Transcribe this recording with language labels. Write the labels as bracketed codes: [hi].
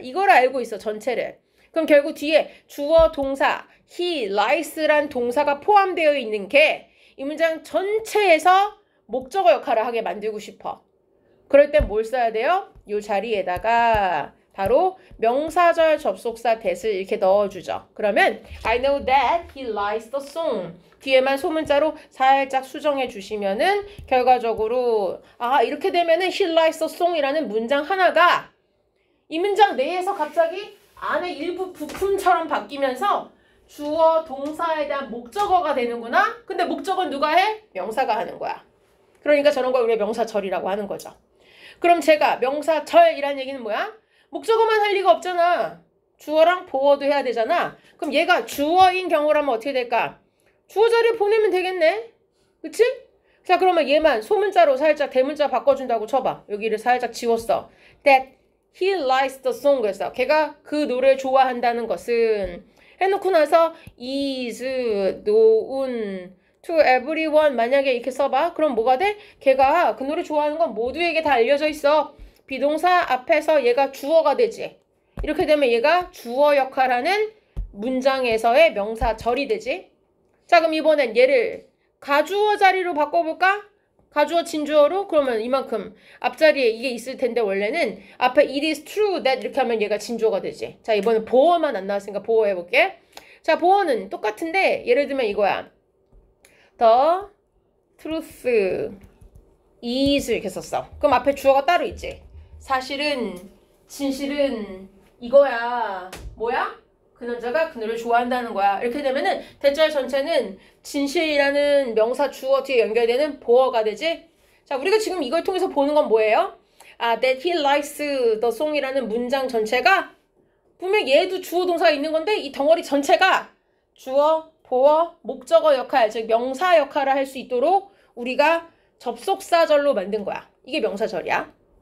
[ko] 이걸 알고 있어, 전체를. 그럼 결국 뒤에 주어 동사 [en] he likes [ko] 란 동사가 포함되어 있는 게 이 문장 전체에서 목적어 역할을 하게 만들고 싶어. 그럴 땐 뭘 써야 돼요? 이 자리에다가 바로 명사절 접속사 that을 이렇게 넣어주죠. 그러면 [en] I know that he likes the song. [ko] 뒤에만 소문자로 살짝 수정해 주시면은 결과적으로 이렇게 되면은 [en] he likes the song [ko] 이라는 문장 하나가 이 문장 내에서 갑자기 안에 일부 부품처럼 바뀌면서 주어 동사에 대한 목적어가 되는구나. 근데 목적어는 누가 해? 명사가 하는 거야. 그러니까 저런 걸 우리가 명사절이라고 하는 거죠. 그럼 제가 명사절이라는 얘기는 뭐야? 목적어만 할 리가 없잖아. 주어랑 보어도 해야 되잖아. 그럼 얘가 주어인 경우라면 어떻게 될까? 주어 자리에 보내면 되겠네. 그치? 자, 그러면 얘만 소문자로 살짝 대문자 바꿔준다고 쳐봐. 여기를 살짝 지웠어. [en] That he likes the song [ko] 그랬어. 걔가 그 노래를 좋아한다는 것은 해놓고 나서 [en] is known to everyone [ko] 만약에 이렇게 써봐. 그럼 뭐가 돼? 걔가 그 노래 좋아하는 건 모두에게 다 알려져 있어. 비동사 앞에서 얘가 주어가 되지. 이렇게 되면 얘가 주어 역할하는 문장에서의 명사절이 되지. 자, 그럼 이번엔 얘를 가주어 자리로 바꿔볼까? 가주어 진주어로? 그러면 이만큼 앞자리에 이게 있을 텐데 원래는 앞에 [en] it is true that [ko] 이렇게 하면 얘가 진주어가 되지. 자, 이번엔 보어만 안 나왔으니까 보어 해볼게. 자, 보어는 똑같은데 예를 들면 이거야. [en] The truth is [ko] 이렇게 썼어. 그럼 앞에 주어가 따로 있지. 사실은, 진실은 이거야. 뭐야? 그 남자가 그 노래를 좋아한다는 거야. 이렇게 되면은 대절 전체는 진실이라는 명사 주어 뒤에 연결되는 보어가 되지. 자, 우리가 지금 이걸 통해서 보는 건 뭐예요? [en] that he likes the song [ko] 이라는 문장 전체가 분명 얘도 주어 동사가 있는 건데 이 덩어리 전체가 주어, 보어, 목적어 역할, 즉 명사 역할을 할 수 있도록 우리가 접속사절로 만든 거야. 이게 명사절이야.